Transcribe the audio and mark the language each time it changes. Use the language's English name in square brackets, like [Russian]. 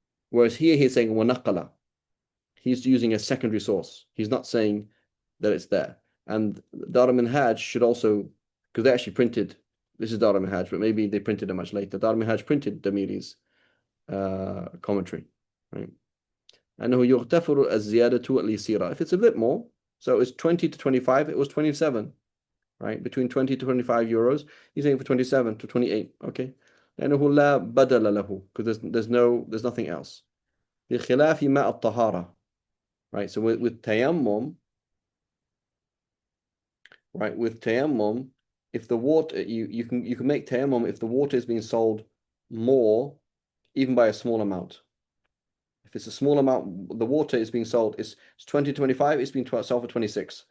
[English] Whereas here he's saying wanaqala. He's using a secondary source. He's not saying that it's there. And Dar al-Minhaj should also, because they actually printed, this is Dar al-Minhaj, but maybe they printed it much later. Dar al-Minhaj printed Damiri's commentary, right? [Arabic] أنه يغتفر الزيادة اليسيرة. [English] If it's a bit more, so it's 20 to 25, it was 27, right? Between 20 to 25 euros, he's saying for 27 to 28, okay? [Arabic] لأنه لا بدل له, [English] because there's nothing else. [Arabic] بخلاف ماء الطهارة, right? [English] So with tayammum, right? With tayammum, if the water, you can make tayammum if the water is being sold more, even by a small amount. If it's a small amount, the water is being sold, it's 20 to 25, it's being sold for 26.